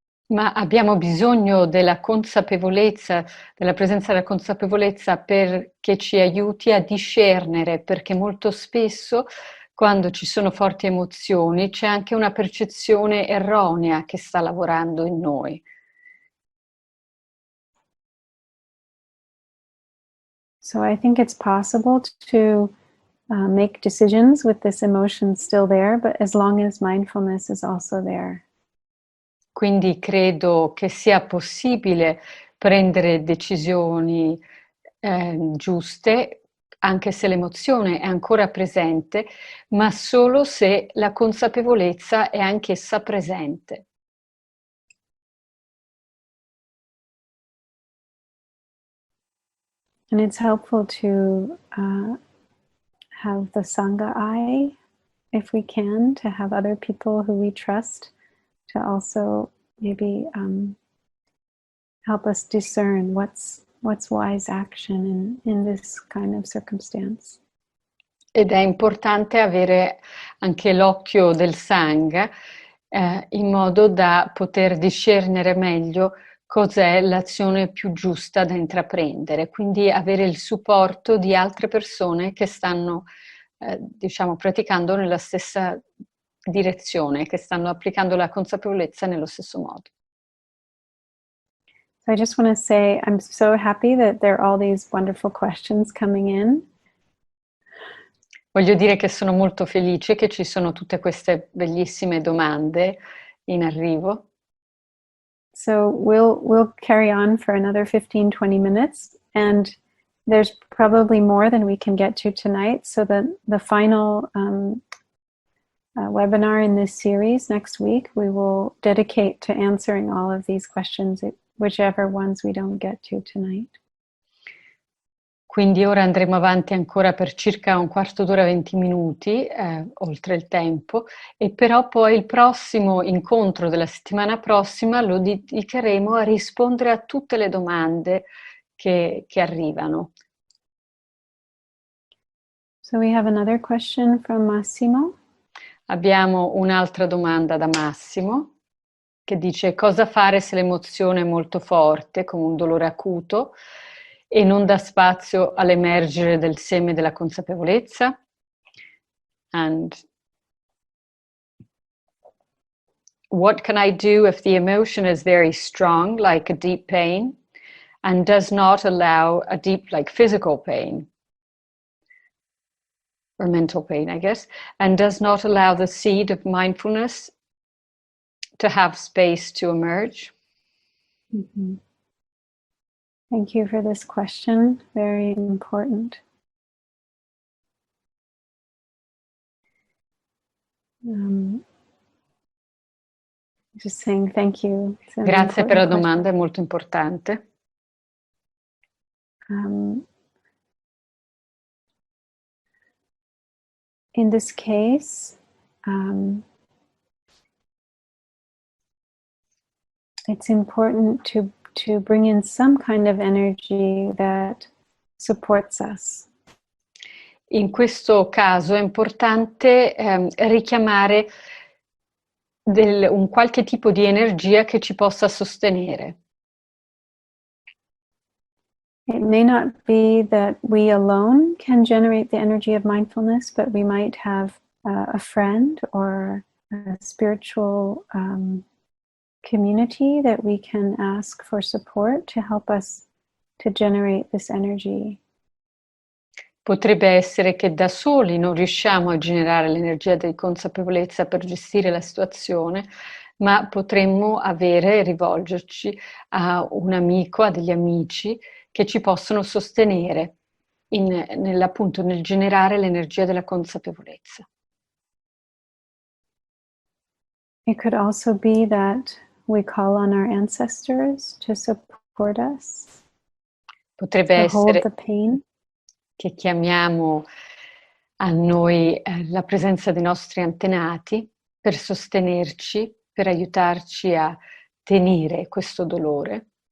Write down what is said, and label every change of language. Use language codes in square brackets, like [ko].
[it] Ma abbiamo bisogno della consapevolezza, della presenza della consapevolezza perché ci aiuti a discernere, perché molto spesso quando ci sono forti emozioni c'è anche una percezione erronea che sta lavorando in noi. [en] So I think it's possible to make decisions with this emotion still there, but as long as mindfulness is also there. [it] Quindi credo che sia possibile prendere decisioni giuste, anche se l'emozione è ancora presente, ma solo se la consapevolezza è anch'essa presente. [en] And it's helpful to have the Sangha eye if we can, to have other people who we trust to also maybe help us discern what's wise action in this kind of circumstance. [it] Ed è importante avere anche l'occhio del Sangha in modo da poter discernere meglio cos'è l'azione più giusta da intraprendere, quindi avere il supporto di altre persone che stanno, diciamo, praticando nella stessa direzione, che stanno applicando la consapevolezza nello stesso modo. [en] So I just want to say I'm so happy that there are all these wonderful questions coming in. [it] Voglio dire che sono molto felice che ci sono tutte queste bellissime domande in arrivo. [en] So we'll carry on for another 15-20 minutes, and there's probably more than we can get to tonight. So the final webinar in this series next week, we will dedicate to answering all of these questions, whichever ones we don't get to tonight. [it] Quindi ora andremo avanti ancora per circa un quarto d'ora, 20 minuti, oltre il tempo, e però poi il prossimo incontro della settimana prossima lo dedicheremo a rispondere a tutte le domande che arrivano. [en] So we have another question from Massimo. [it] Abbiamo un'altra domanda da Massimo, che dice: cosa fare se l'emozione è molto forte, come un dolore acuto, e non dà spazio all'emergere del seme della consapevolezza? [en] And what can I do if the emotion is very strong, like a deep pain, and does not allow a deep, like physical pain, or mental pain, I guess, and does not allow the seed of mindfulness to have space to emerge? Mm-hmm. Thank you for this question. Very important. Just saying thank you. [it] Grazie per la domanda, è molto importante. [en] In this case, it's important to bring in some kind of energy that supports us. [it] In questo caso è importante richiamare un qualche tipo di energia che ci possa sostenere. [en] It may not be that we alone can generate the energy of mindfulness, but we might have a friend or a spiritual community that we can ask for support to help us to generate this energy. [it] Potrebbe essere che da soli non riusciamo a generare l'energia di consapevolezza per gestire la situazione, ma potremmo rivolgerci a un amico, a degli amici che ci possono sostenere appunto nel generare l'energia della consapevolezza. [en] It could also be that we call on our ancestors to support us, [it] Potrebbe [en] to hold [it] essere [en] the pain. [it] Che chiamiamo a noi la presenza dei nostri antenati per sostenerci, per aiutarci a tenere questo dolore.